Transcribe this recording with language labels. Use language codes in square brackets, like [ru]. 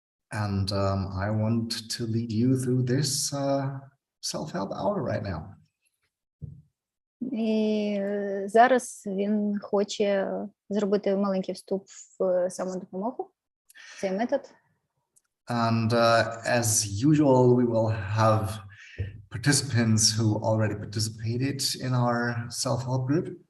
[en] And I want to lead you through this self-help hour right now. [uk] І зараз він хоче зробити маленький вступ в самодопомогу, цей метод. [en] And as usual, we will have participants who already participated in our self-help group.